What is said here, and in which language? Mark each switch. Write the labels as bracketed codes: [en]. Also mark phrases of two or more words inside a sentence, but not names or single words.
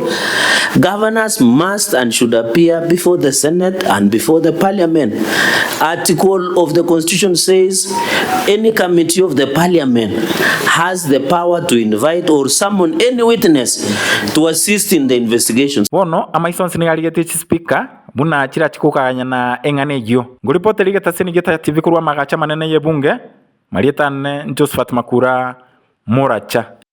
[en] Governors must and should appear before the Senate and before the Parliament. Article of the Constitution says any committee of the Parliament has the power to invite or summon any witness to assist in the investigations. [guz] Bono amaison sinigaligete speaker buna chira chikukaganya na engane gyo. Nguripoti ligeta sinigeta TV kurwa magacha manene ye bunge. Marieta ne Josephat Makura Moracha.